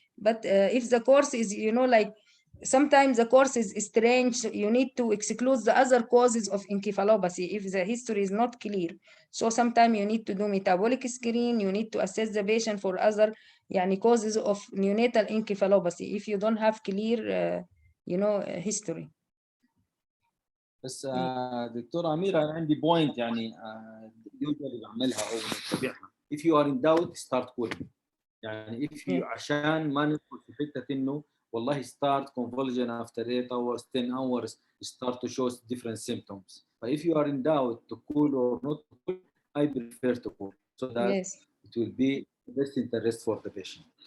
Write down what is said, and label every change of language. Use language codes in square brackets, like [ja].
[en] But if the course is, like sometimes the course is strange, you need to exclude the other causes of encephalopathy if the history is not clear. So sometimes you need to do metabolic screen, you need to assess the patient for other causes of neonatal encephalopathy if you don't have clear history. [ar] بس دكتورة أميرة أنا عندي بوينت يوجوالي بعملها أو بتابعها. [en] If you are in doubt start cooling. if you [ar] عشان ما ندخل في حتة إنه والله [en] start convulsion after 8 hours 10 hours start to show different symptoms. But if you are in doubt to cool or not to cool, I prefer to cool so that it will be the best interest for the patient.